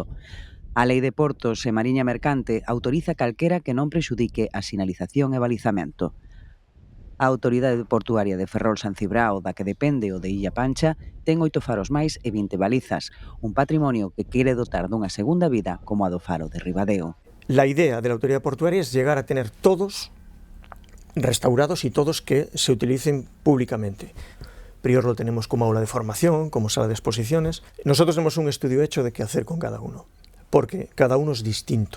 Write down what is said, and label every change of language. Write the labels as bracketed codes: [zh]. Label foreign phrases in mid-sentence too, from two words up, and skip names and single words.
[gl] A Lei de Portos e Mariña Mercante autoriza calquera que non prexudique a sinalización e balizamento. A Autoridade Portuaria de Ferrol-San Cibrao, da que depende o de Illa Pancha, ten 8 faros máis e 20 balizas, un patrimonio que quere dotar dunha segunda vida como a do faro de Ribadeo. [es] La idea de la Autoridad Portuaria es llegar a tener todos restaurados y todos que se utilicen públicamente. Prior lo tenemos como aula de formación, como sala de exposiciones. Nosotros tenemos un estudio hecho de qué hacer con cada uno, porque cada uno es distinto.